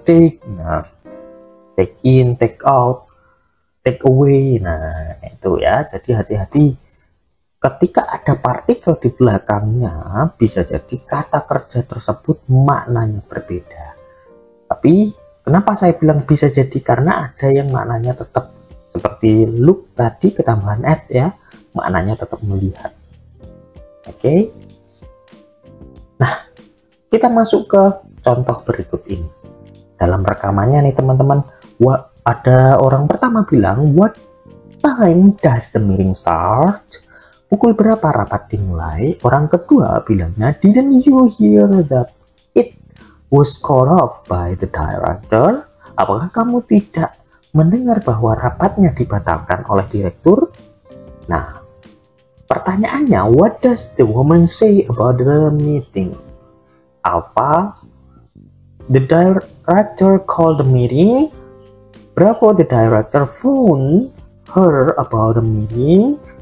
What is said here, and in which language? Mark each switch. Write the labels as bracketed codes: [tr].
[en] Take, nah, take in, take out, take away. [id] Nah, itu ya. Jadi hati-hati ketika ada partikel di belakangnya, bisa jadi kata kerja tersebut maknanya berbeda. Tapi kenapa saya bilang bisa jadi? Karena ada yang maknanya tetap seperti look tadi ketambahan at ya, maknanya tetap melihat. Oke. Nah, kita masuk ke contoh berikut ini. Dalam rekamannya nih teman-teman, ada orang pertama bilang, [en] what time does the meeting start? [id] Pukul berapa rapat dimulai? Orang kedua bilangnya, [en] didn't you hear that it was called off by the director? [id] Apakah kamu tidak mendengar bahwa rapatnya dibatalkan oleh direktur? Nah, pertanyaannya, [en] what does the woman say about the meeting? Alpha, the director called the meeting. Bravo, the director phoned her about the meeting.